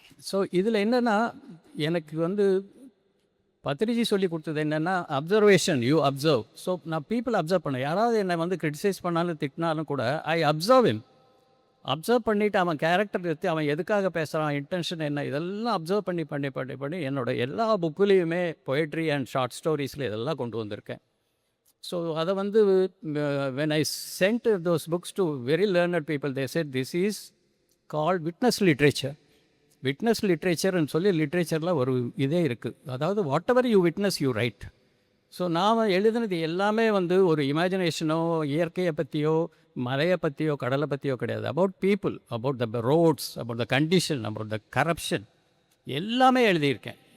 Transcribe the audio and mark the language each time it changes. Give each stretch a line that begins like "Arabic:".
Tamil: So இதில் என்னென்னா எனக்கு வந்து பத்ரிஜி சொல்லி கொடுத்தது என்னென்னா அப்சர்வேஷன்,
English: You observe.
Tamil: ஸோ நான் பீப்புள் அப்சர்வ் பண்ணேன். யாராவது என்னை வந்து கிரிட்டிசைஸ் பண்ணாலும் திட்டினாலும் கூட
English: I observe him.
Tamil: அப்சர்வ் பண்ணிவிட்டு அவன் கேரக்டர் எடுத்து அவன் எதுக்காக பேசுகிறான், இன்டென்ஷன் என்ன, இதெல்லாம் அப்சர்வ் பண்ணி பண்ணி பண்ணி பண்ணி என்னோட எல்லா புக்குலேயுமே பொயட்ரி அண்ட் ஷார்ட் ஸ்டோரிஸில் இதெல்லாம் கொண்டு வந்திருக்கேன். ஸோ அதை வந்து
English: when I sent those books to very learned people, they said this is called witness literature.
Tamil: Witness லிட்ரேச்சர்னு சொல்லி லிட்ரேச்சரில் ஒரு இதே இருக்குது. அதாவது
English: Whatever you witness you write.
Tamil: So நாம் எழுதுனது எல்லாமே வந்து ஒரு இமேஜினேஷனோ இயற்கையை பற்றியோ மலையை பற்றியோ கடலை பற்றியோ கிடையாது.
English: about people, about the roads, about the condition, about the corruption
Tamil: எல்லாமே எழுதியிருக்கேன்.